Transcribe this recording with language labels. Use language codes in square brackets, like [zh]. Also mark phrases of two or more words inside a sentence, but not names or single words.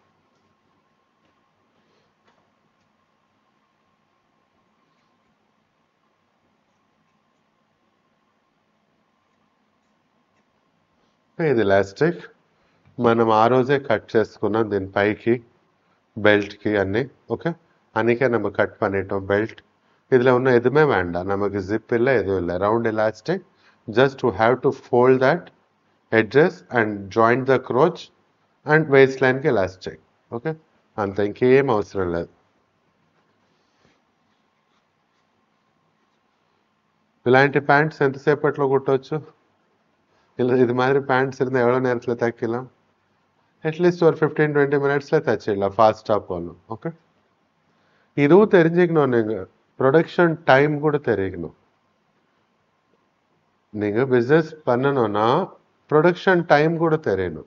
[te] ఇది ఎలాస్టిక్ మనం ఆ రోజే కట్ చేసుకున్నాం దీని పైకి [ta] பெல்ட்க்கு அன்னி. ஓகே, அன்றைக்கே நம்ம கட் பண்ணிட்டோம் பெல்ட். இதில் ஒன்றும் எதுவுமே வேண்டாம், நமக்கு ஜிப் இல்லை, எதுவும் இல்லை. [en] round elastic, just to have to fold that edges and join the crotch and waistline కి elastic. [te] ఓకే, అంత ఇంకేం అవసరం లేదు. [ta] இல்லாட்டி பேண்ட்ஸ் [te] ఎంతసేపట్లో కుట్టవచ్చు. [ta] இது மாதிரி பேண்ட்ஸ் இருந்தால் எவ்வளோ நேரத்தில் தைக்கலாம், அட்லீஸ்ட் ஒரு 15-20 minutesல தைச்சிடலாம் ஃபாஸ்ட்டாக போகணும். ஓகே, இதுவும் தெரிஞ்சுக்கணும். நீங்கள் [en] production time [ta] கூட தெரிஞ்சுக்கணும். நீங்கள் பிஸ்னஸ் பண்ணணும்னா [en] production time [ta] கூட தெரியணும்.